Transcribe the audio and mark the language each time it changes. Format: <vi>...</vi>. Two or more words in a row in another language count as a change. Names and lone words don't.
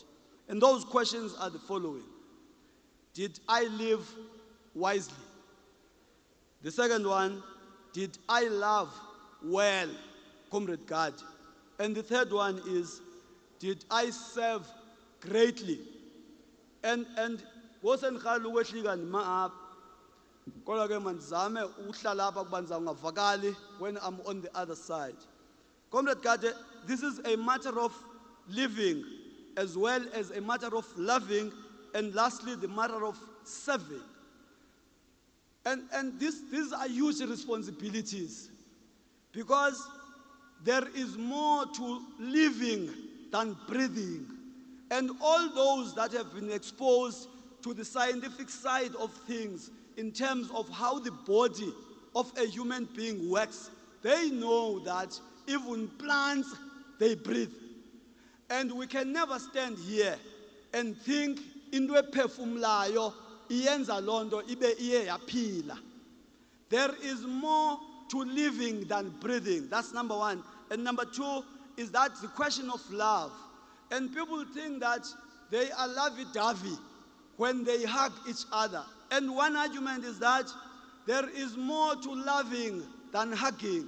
<en>And those questions are the following: did I live wisely? The second one, did I love well, Comrade God? And the third one is, did I serve greatly?</en> <xh>And ngosengiqala ukwehlika nima apha, kodwa ke mandizame ukuhlala apha kubanza ungavakali</xh> <en>when I'm on the other side. Comrade Gade, this is a matter of living as well as a matter of loving, and lastly the matter of serving. And these are huge responsibilities, because there is more to living than breathing. And all those that have been exposed to the scientific side of things in terms of how the body of a human being works, they know that even plants, they breathe. And we can never stand here and think</en> <xh>into ephefumulayo iyenza lonto ibe iye yaphila.</xh> <en>There is more to living than breathing. That's number one. And number two is that the question of love. And people think that they are lovey-dovey when they hug each other. And one argument is that there is more to loving than hugging.</en>